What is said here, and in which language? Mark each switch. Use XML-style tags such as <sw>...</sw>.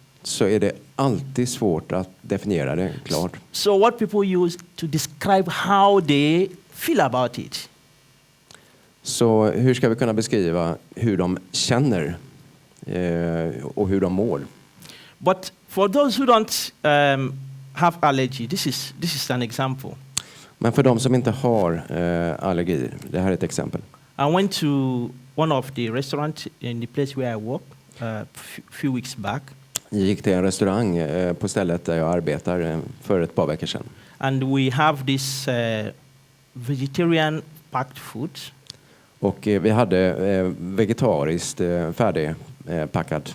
<sv>så är det alltid svårt att definiera det klart.</sv> <en>So what people use to describe how they feel about it.</en> <sv>Så hur ska vi kunna beskriva hur de känner och hur de mår?</sv> <en>But for those who don't have allergy, this is an example.</en> <sv>Men för de som inte har allergi, det här är ett exempel.</sv> <en>I went to one of the restaurants in the place where I work few weeks back,</en> <sv>Jag gick till en restaurang på stället där jag arbetar för ett par veckor sedan.</sv> <en>and we have this vegetarian packed food.</en> <sv>Och vi hade vegetariskt färdigpackad</sv>